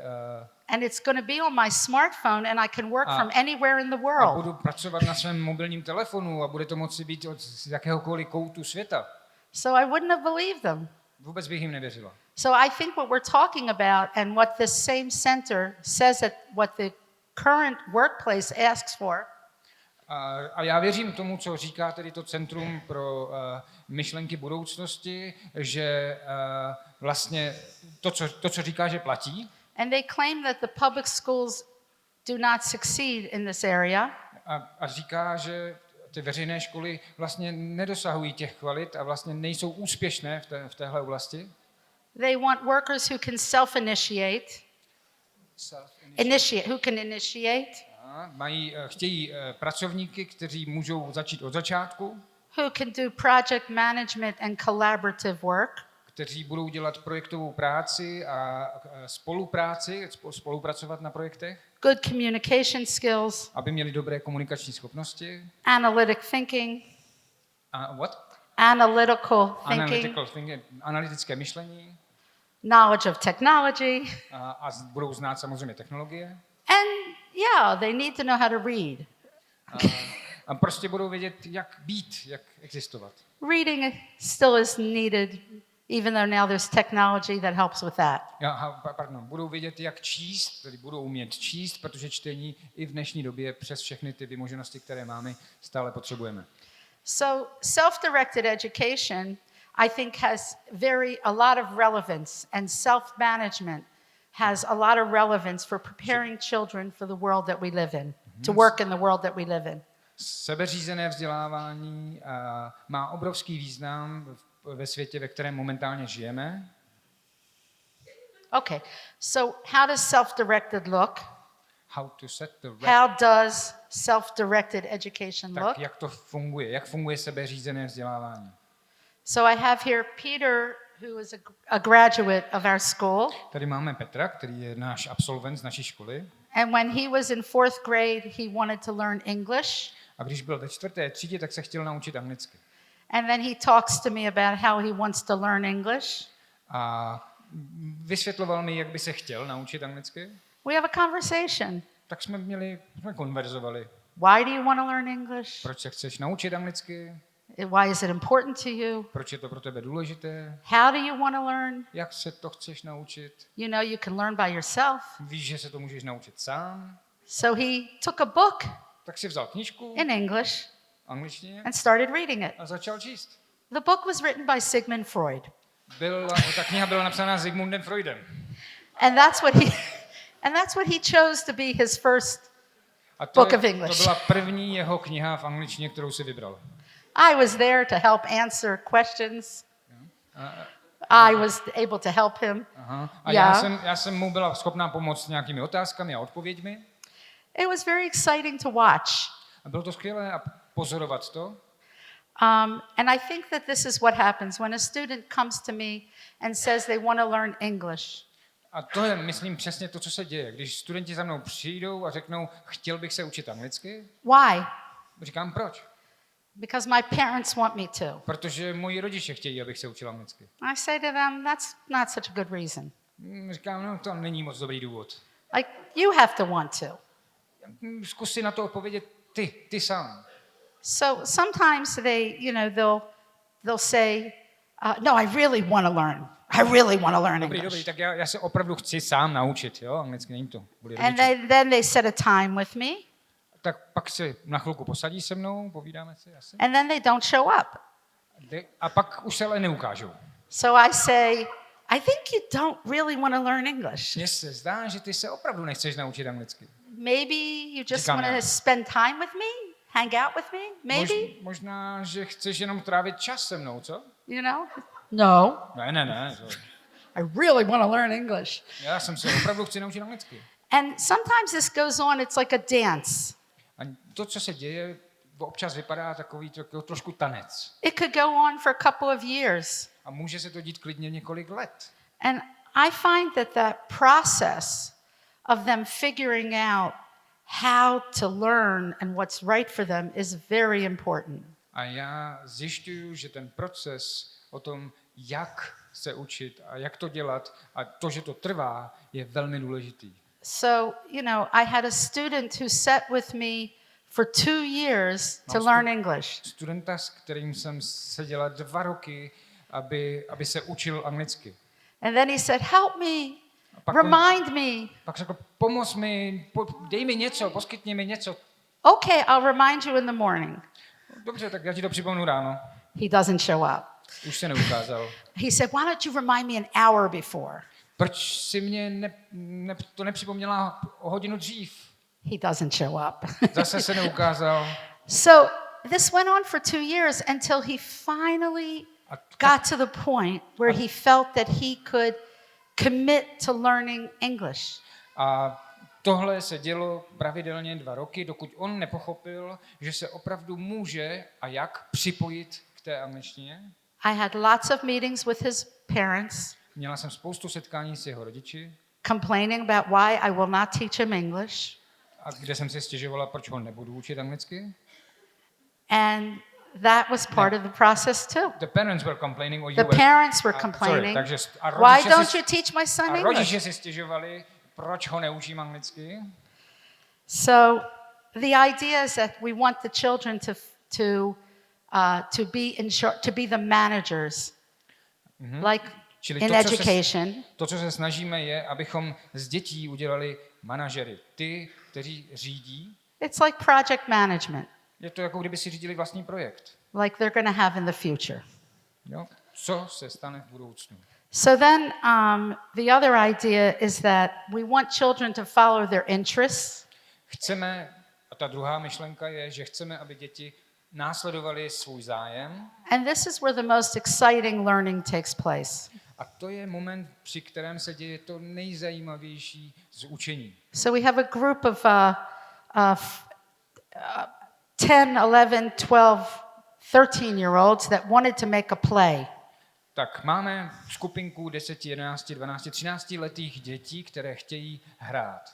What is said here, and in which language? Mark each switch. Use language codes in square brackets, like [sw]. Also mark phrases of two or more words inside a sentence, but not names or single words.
[en] And it's going to be on my smartphone and I can work from anywhere in the world. [cs] A budu pracovat na svém mobilním telefonu a bude to moci být od jakéhokoliv koutu světa. [en] So I wouldn't have believed them. [cs] Vůbec bych jim nevěřila. [en] So I think what we're talking about and what this same center says that what the current workplace asks for. [cs] A já věřím tomu, co říká tedy to Centrum pro myšlenky budoucnosti, že vlastně to, co říká, že platí. [en] And they claim that the public schools do not succeed in this area. [cs] A říká, že ty veřejné školy vlastně nedosahují těch kvalit a vlastně nejsou úspěšné v téhle oblasti. [en] They want workers who can who can initiate. [cs] Chtějí pracovníky, kteří můžou začít od začátku. [en] Who can do project management and collaborative work. [cs] Kteří budou dělat projektovou práci a spolupracovat na projektech. [en] Good communication skills. [cs] Aby měli dobré komunikační schopnosti. [en] Analytic thinking. What? Analytical thinking. [cs] Analytické myšlení. [en] Knowledge of technology. [cs] A budou znát samozřejmě technologie. [en] And yeah, they need to know how to read. [cs] A prostě budou vědět, jak být, jak existovat. [en] Reading still is needed, even though now there's technology that helps with that. [cs] Budou vědět, jak číst, tedy budou umět číst, protože čtení i v dnešní době přes všechny ty vymoženosti, které máme, stále potřebujeme. [en] So self-directed education, I think, has a lot of relevance, and self-management has a lot of relevance for preparing children for the world that we live in, to work in the world that we live in. [cs] Sebeřízené vzdělávání má obrovský význam ve světě, ve kterém momentálně žijeme. [en] Okay, so how does self-directed look? how to set the How does self-directed education [cs] tak [en] look? [cs] jak to funguje, jak funguje sebeřízené vzdělávání. [en] So I have here Peter, who is a graduate of our school. [cs] Tady máme Petra, který je náš absolvent z naší školy. [en] And when he was in 4th grade, he wanted to learn English. [cs] A když byl ve 4. třídě, tak se chtěl naučit anglicky. [en] And then he talks to me about how he wants to learn English. [cs] A vysvětloval mi, jak by se chtěl naučit anglicky. [en] We have a conversation. [cs] Tak jsme konverzovali. [en] Why do you want to learn English? [cs] Proč se chceš naučit anglicky? [en] Why is it important to you? [cs] Proč je to pro tebe důležité? [en] How do you want to learn? [cs] Jak se to chceš naučit? [en] You know, you can learn by yourself. [cs] Víš, že se to můžeš naučit sám? [en] So he took a book [cs] Tak si vzal knížku [en] in English [cs] v angličtině [en] and started reading it. [cs] a začal číst. [en] The book was written by Sigmund Freud. [cs] Ta kniha byla napsána Sigmundem Freudem. [en] And that's what he chose to be his first [cs] A [en] book of English. [cs] to byla první jeho kniha v angličtině, kterou si vybral. [en] I was there to help answer questions. I was able to help him. [cs] Aha. A [en] Yeah. [cs] já jsem mu byla schopná pomoct s nějakými otázkami a odpověďmi. [en] It was very exciting to watch. [cs] A bylo to skvělé a pozorovat to. [en] And I think that this is what happens when a student comes to me and says they want to learn English. [cs] A to je, myslím, přesně to, co se děje. Když studenti za mnou přijdou a řeknou, chtěl bych se učit anglicky, [en] Why? [cs] říkám, proč? [en] Because my parents want me to. [cs] Protože moji rodiče chtějí, abych se učil anglicky. [en] I say to them, that's not such a good reason. [cs] Říkám, no to není moc dobrý důvod. [en] Like, you have to want to. [cs] Zkus si na to odpovědět ty sám. [en] So sometimes they'll say, no, I really want to learn. I really want to learn [cs] Dobrý, [en] English. [cs] tak já se opravdu chci sám naučit, jo, anglicky není to. [en] And then they set a time with me, [cs] Tak pak se na chvilku posadí se mnou, povídáme si asi. [en] and then they don't show up. [cs] A pak už se ale neukážou. [en] So I say, I think you don't really want to learn English. [cs] Mně se zdá, že ty se opravdu nechceš naučit anglicky. [en] Maybe you just [cs] Říkám [en] want [cs] já. [en] to spend time with me, hang out with me, maybe, [cs] Možná, že chceš jenom trávit čas se mnou, co? [en] you know? No, [cs] Ne. [en] I really want to learn English. [cs] Já jsem se opravdu chci naučit anglicky. [en] And sometimes this goes on, it's like a dance. [cs] A to, co se děje, občas vypadá takový trošku tanec. [en] It could go on for a couple of years. [cs] A může se to dít klidně několik let. [en] And I find that process of them figuring out how to learn and what's right for them is very important. [cs] A já zjišťuju, že ten proces o tom, jak se učit a jak to dělat a to, že to trvá, je velmi důležitý. [en] So, I had a student who sat with me for 2 years to learn English. [cs] Studenta, s kterým jsem seděla 2 roky, aby se učil anglicky. [en] And then he said, help me, [cs] pak [en] remind me. [cs] Pak řekl, pomoz mi, dej mi něco, poskytni mi něco. [en] Okay, I'll remind you in the morning. [cs] Dobře, tak já ti to připomenu ráno. [en] He doesn't show up. [cs] Už se neukázal. [en] He said, why don't you remind me an hour before? [cs] Proč si mě to nepřipomněla o hodinu dřív? [en] He doesn't show up. [cs] Zase se neukázal. [en] So this went on for 2 years until he finally got to the point where he felt that he could commit to learning English. [cs] A tohle se dělo pravidelně 2 roky, dokud on nepochopil, že se opravdu může a jak připojit k té angličtině. [en] I had lots of meetings with his parents, [cs] Měla jsem spoustu setkání s jeho rodiči, [en] complaining about why I will not teach him English. [cs] a kde jsem si stěžovala, proč ho nebudu učit anglicky. [en] And that was part of the process too. The parents were complaining, or you The were... parents were Sorry, complaining, [cs] takže [en] why don't you teach my son [cs] a [en] English? [cs] rodiče si stěžovali, proč ho neučím anglicky. [en] So the idea is that we want the children to be the managers, like [cs] Čili [en] in education. [cs] To, co se snažíme, je, abychom z dětí udělali manažery. Ty, kteří řídí. [en] It's like project management, [cs] Je to jako kdyby si řídili vlastní projekt. [en] like they're going to have in the future. [cs] Jo? Co se stane v budoucnu? [en] So then the other idea is that we want children to follow their interests. [cs] Chceme, a ta druhá myšlenka je, že chceme, aby děti následovali svůj zájem. [en] And this is where the most exciting learning takes place. [cs] A to je moment, při kterém se děje to nejzajímavější z učení. [en] So we have a group of 10, 11, 12, 13-year-olds that wanted to make a play. [cs] Tak máme skupinku 10, 11, 12, 13 letých dětí, které chtějí hrát.